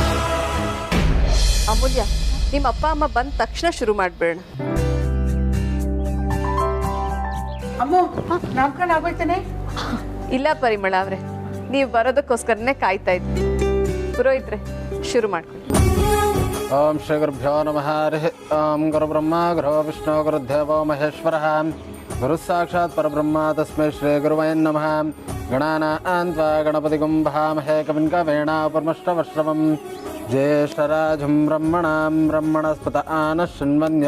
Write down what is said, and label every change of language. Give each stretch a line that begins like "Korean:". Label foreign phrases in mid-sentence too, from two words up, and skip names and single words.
Kannada: ಅಮೂಲ್ಯ, ನಿಮ್ಮ ಅಪ್ಪ ಅಮ್ಮ ಬಂದ ತಕ್ಷಣ ಶುರು ಮಾಡ್ಬೇಡ. ಅಮ್ಮ ನಾಮಕರಣ ಆಗೋಯ್ತಾನೆ? ಇಲ್ಲ ಪರಿಮಳ ಅವರೇ, ನೀವು ಬರೋದಕ್ಕೋಸ್ಕರನೇ ಕಾಯ್ತಾ ಇದ್ವಿ. ಪುರೋಹಿತ್ರೆ, ಶುರು ಮಾಡ್ಕೊಳ್ಳಿ.
Sanskrit: ಓಂ ಶ್ರೀ ಗುರುಭ್ಯೋ ನಮಃ. ಹರಿ ಓಂ ಗುರು ಬ್ರಹ್ಮ ಗುರು ವಿಷ್ಣು ಗುರುದೇವೋ ಮಹೇಶ್ವರಃ ಗುರು ಸಾಕ್ಷಾತ್ ಪರಬ್ರಹ್ಮ ತಸ್ಮೈ ಶ್ರೀ ಗುರುವೇ ನಮಃ. ಗಣಾನಾನ್ ತ್ವಾ ಗಣಪತಿಗುಂ ಭಾಮಹೇ ಕವಿಂ ಕವೀನಾಪರ್ಮಷ್ಟವಶ್ರವಂ ಜ್ಯೇಷ್ಠರಾಜಂ ಬ್ರಹ್ಮಣಾಂ ಬ್ರಹ್ಮಣಸ್ಪತ ಆನಶೃಣ್ವನ್ಯ.